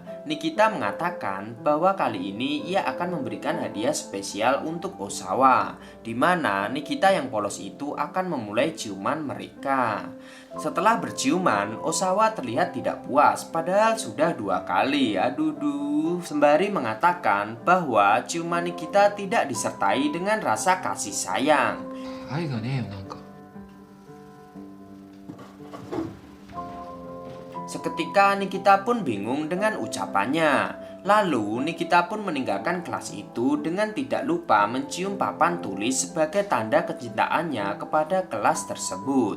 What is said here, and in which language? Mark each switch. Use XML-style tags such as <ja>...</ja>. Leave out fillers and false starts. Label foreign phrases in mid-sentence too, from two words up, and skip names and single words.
<id>Nikita mengatakan bahwa kali ini ia akan memberikan hadiah spesial untuk Osawa, di mana Nikita yang polos itu akan memulai ciuman mereka. Setelah berciuman, Osawa terlihat tidak puas padahal sudah 2 kali. Aduh, sembari mengatakan bahwa ciuman Nikita tidak disertai dengan rasa kasih sayang.</id> <ja>愛がねえよなんか。</ja> <id>Seketika Nikita pun bingung dengan ucapannya. Lalu Nikita pun meninggalkan kelas itu dengan tidak lupa mencium papan tulis sebagai tanda kecintaannya kepada kelas tersebut.</id>